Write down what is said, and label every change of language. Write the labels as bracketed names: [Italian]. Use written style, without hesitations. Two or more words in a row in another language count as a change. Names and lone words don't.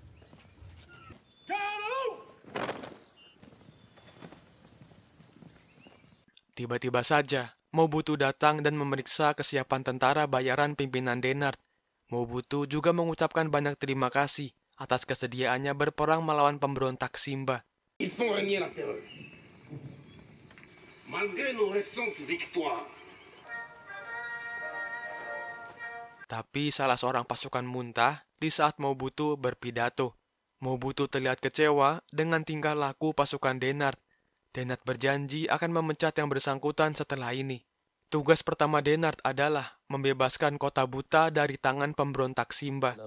[Indonesian] Tiba-tiba saja, Mobutu datang dan memeriksa kesiapan tentara bayaran pimpinan Denard. Mobutu juga mengucapkan banyak terima kasih atas kesediaannya berperang melawan pemberontak Simba. [French] Ils font régner la terreur. Malgré nos récentes victoires. [Indonesian] Tapi salah seorang pasukan muntah di saat Mobutu berpidato. Mobutu terlihat kecewa dengan tingkah laku pasukan Denard. Denard berjanji akan memecat yang bersangkutan setelah ini. Tugas pertama Denard adalah membebaskan kota Buta dari tangan pemberontak Simba.